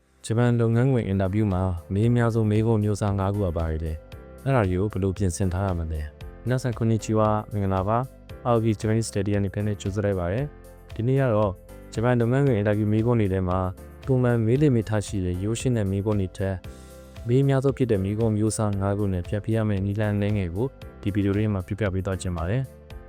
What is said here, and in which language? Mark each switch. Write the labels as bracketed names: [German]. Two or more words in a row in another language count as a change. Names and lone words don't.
[Burmese] ဂျပန်လုပ်ငန်းဝင်အင်တာဗျူးမှာမေးများဆုံးမေးခွန်းမျိုးစား၅ခုပါပါတယ်။အဲ့ဒါတွေကိုဘယ်လိုပြင်ဆင်ထားရမလဲ။ [Japanese] 皆さんこんにちは [Burmese] မင်္ဂလာပါ။ RV Japanese Study အနေနဲ့ကြိုဆိုလိုက်ပါတယ်။ဒီနေ့ကတော့ဂျပန်လုပ်ငန်းဝင်အင်တာဗျူးမေးခွန်း တွေထဲမှာပုံမှန်မေးလေမေးထားရှိတဲ့ရိုးရှင်းတဲ့မေးခွန်းတွေထက်မေးများဆုံးဖြစ်တဲ့မေးခွန်းမျိုးစား၅ခုနဲ့ဖြတ်ပြရမယ့်နည်းလမ်းလေးငယ်ကိုဒီဗီဒီယိုလေးမှာပြပြပေးသွားခြင်းပါတယ်။အ